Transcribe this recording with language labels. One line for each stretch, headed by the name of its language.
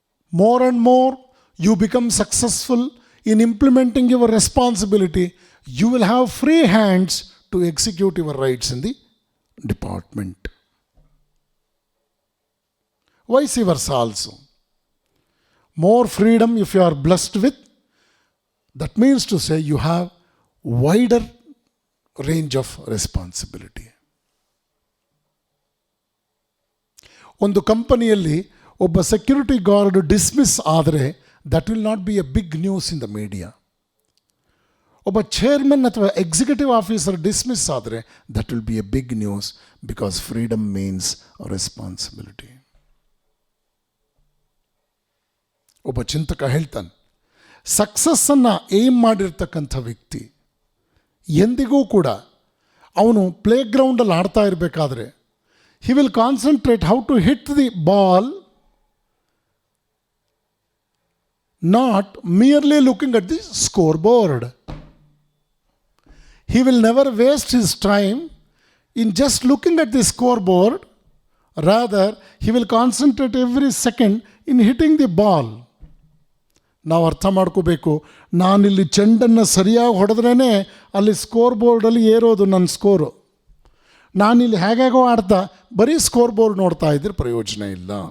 English: More and more you become successful in implementing your responsibility, you will have free hands to execute your rights in the department. Vice versa also. More freedom if you are blessed with, that means to say you have wider range of responsibility.
Kannada: ಒಂದು ಕಂಪನಿಯಲ್ಲಿ ಒಬ್ಬ security guard dismiss ಆದರೆ
English: That will not be a big news in the media.
Kannada: ಒಬ್ಬ chairman ಅಥವಾ executive officer dismiss ಆದರೆ
English: That will be a big news, because freedom means responsibility.
Kannada: ಒಬ್ಬ ಚಿಂತಕ ಹೇಳ್ತಾನೆ, ಸಕ್ಸಸ್ಸನ್ನು ಏಮ್ ಮಾಡಿರ್ತಕ್ಕಂಥ ವ್ಯಕ್ತಿ ಎಂದಿಗೂ ಕೂಡ ಅವನು ಪ್ಲೇ ಗ್ರೌಂಡಲ್ಲಿ ಆಡ್ತಾ ಇರಬೇಕಾದ್ರೆ
English: he will concentrate how to hit the ball, not merely looking at the scoreboard. He will never waste his time in just looking at the scoreboard. Rather, he will concentrate every second in hitting the ball.
Kannada: ನಾವು ಅರ್ಥ ಮಾಡ್ಕೋಬೇಕು, ನಾನಿಲ್ಲಿ ಚೆಂಡನ್ನು ಸರಿಯಾಗಿ ಹೊಡೆದ್ರೇ ಅಲ್ಲಿ score ಬೋರ್ಡಲ್ಲಿ ಏರೋದು ನನ್ನ score. ನಾನಿಲ್ಲಿ ಹೇಗೋ ಆಡ್ತಾ ಬರೀ ಸ್ಕೋರ್ ಬೋರ್ಡ್ ನೋಡ್ತಾ ಇದ್ರೆ ಪ್ರಯೋಜನ ಇಲ್ಲ.